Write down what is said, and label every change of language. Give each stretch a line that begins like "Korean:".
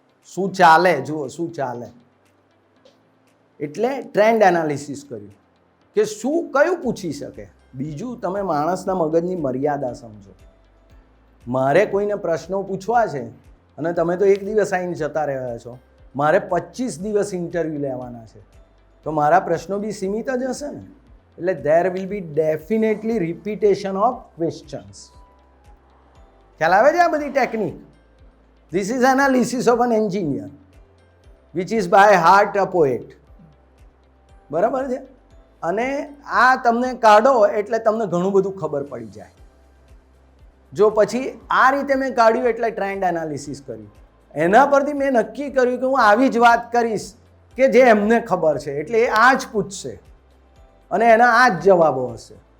Gujarati: શું ચાલે, જુઓ શું ચાલે. એટલે ટ્રેન્ડ એનાલિસિસ કર્યું કે શું કયું પૂછી શકે. બીજું, તમે માણસના મગજની મર્યાદા સમજો. મારે કોઈને પ્રશ્નો પૂછવા છે અને તમે તો 1 દિવસ આવીને જતા રહ્યા છો, મારે 25 દિવસ ઇન્ટરવ્યૂ લેવાના છે, તો મારા પ્રશ્નો બી સીમિત જ હશે ને. એટલે
English: there will be definitely repetition of questions.
Gujarati: ખ્યાલ આવે છે આ બધી technique?
English: This is analysis of an engineer which is by heart a poet.
Gujarati: બરાબર છે? અને આ તમને કાઢો એટલે તમને ઘણું બધું ખબર પડી જાય. જો પછી આ રીતે મેં કાઢ્યું એટલે ટ્રેન્ડ એનાલિસિસ કર્યું. એના પરથી મેં નક્કી કર્યું કે હું આવી જ વાત કરીશ કે જે એમને ખબર છે, એટલે એ આ જ પૂછશે અને એના આ જ જવાબો હશે.